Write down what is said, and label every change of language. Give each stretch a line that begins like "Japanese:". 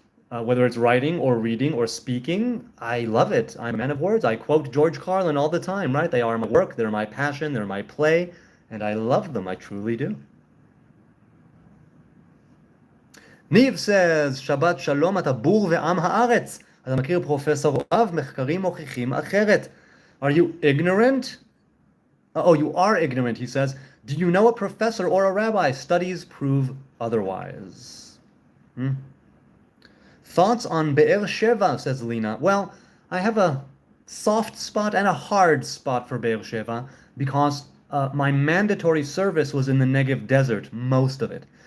English: Whether it's writing or reading or speaking, I love it. I'm a man of words. I quote George Carlin all the time, right? They are my work, they're my passion, they're my play, and I love them. I truly do. Niv says, Shabbat Shalom,
Hebrew: אתה בור ועם הארץ. אתה מכיר פרופסור רב, מחקרים מוכיחים אחרת.
English: Are you ignorant? Oh, you are ignorant, he says. Do you know a professor or a rabbi? Studies prove otherwise. Thoughts on Be'er Sheva, says Lena. Well, I have a soft spot and a hard spot for Be'er Sheva because my mandatory service was in the Negev desert, most of it.